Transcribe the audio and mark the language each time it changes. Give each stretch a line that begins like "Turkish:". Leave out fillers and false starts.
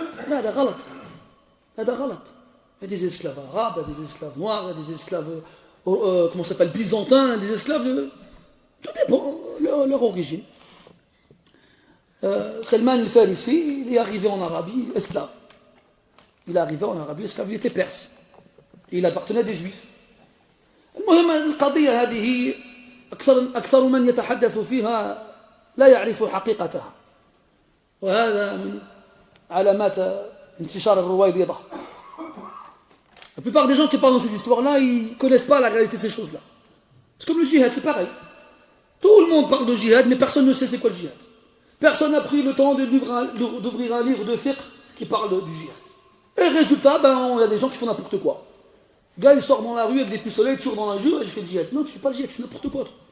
French: Là, c'est galat. Il y a des esclaves arabes, il y a des esclaves noirs, il y a des esclaves comment ça s'appelle, byzantins, des esclaves tout dépend leur origine. Salman al-Farisi, il est arrivé en Arabie esclave. Il était perse. Et il appartenait à des juifs.
Arabic: المهم القضية هذه أكثر من يتحدث فيها لا يعرف حقيقتها. وهذا من علامات انتشار الرويبضة.
French: La plupart des gens qui parlent dans ces histoires-là, ils ne connaissent pas la réalité de ces choses-là. C'est comme le djihad, c'est pareil. Tout le monde parle de djihad, mais personne ne sait c'est quoi le djihad. Personne n'a pris le temps d'ouvrir un livre de fiqh qui parle du djihad. Et résultat, il y a des gens qui font n'importe quoi. Le gars, il sort dans la rue avec des pistolets, il tire dans la rue, et je fais le djihad. Non, tu ne fais pas le djihad, tu fais n'importe quoi.